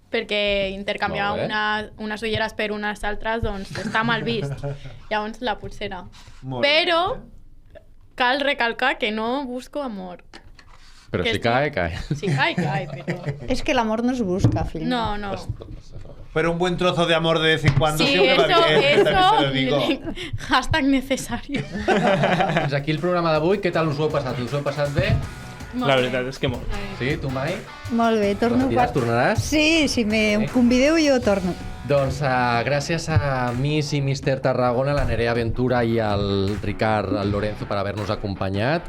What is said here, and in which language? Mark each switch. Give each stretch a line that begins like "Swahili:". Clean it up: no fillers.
Catalan: Perquè intercanviar unes ulleres per unes altres, doncs està mal vist. Llavors, la pulsera. Però cal recalcar que no busco amor.
Spanish: Però si cae, cae. Si cae, però...
Catalan: És que l'amor no es busca, fill. No.
Spanish: Pero un buen trozo de amor de vez en cuando siempre va bien, también te lo digo. Hashtag necesario.
Catalan: Fins aquí el programa d'avui. Què tal us ho heu passat? Us ho heu passat bé? La veritat és que molt. Sí, tu mai? Molt bé, torno... Tornaràs? Sí, si me convideu jo torno. Doncs gràcies a Miss i Mister Tarragona, la Nerea Ventura i el Ricard Lorenzo per haver-nos acompanyat.